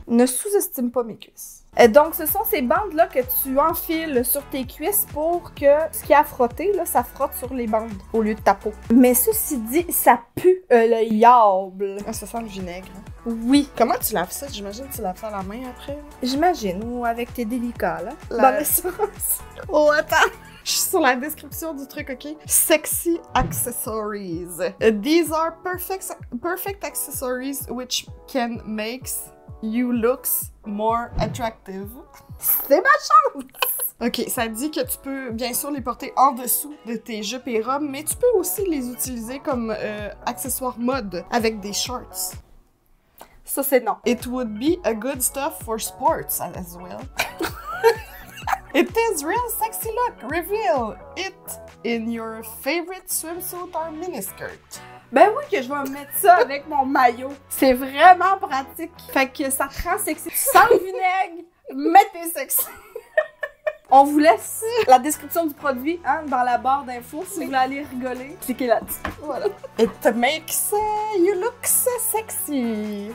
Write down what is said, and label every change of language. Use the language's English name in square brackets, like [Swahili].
[French] Ne sous-estime pas mes cuisses. Donc, ce sont ces bandes-là que tu enfiles sur tes cuisses pour que ce qui a frotté, là, ça frotte sur les bandes au lieu de ta peau. Mais ceci dit, ça pue le yable. Ah, ça sent le vinaigre. Oui. Comment tu laves ça? J'imagine que tu laves ça à la main après. J'imagine, ou avec tes délicats, là. Dans l'essence. Oh, attends! Je suis sur la description du truc, ok? [English] Sexy accessories. These are perfect accessories which can make you looks more attractive. [French] C'est ma chance! Ok, ça dit que tu peux bien sûr les porter en dessous de tes jupes et robes, mais tu peux aussi les utiliser comme accessoires mode avec des shorts. Ça, c'est non. [English] It would be a good stuff for sports as well. It is real sexy look. Reveal it in your favorite swimsuit or miniskirt. [French] Ben oui que je vais mettre ça avec mon maillot. C'est vraiment pratique. Fait que ça te rend sexy. Sans le vinaigre, mettez sexy. On vous laisse la description du produit hein, dans la barre d'infos. Si vous voulez aller rigoler, cliquez là-dessus. [English] Voilà. It makes you look sexy.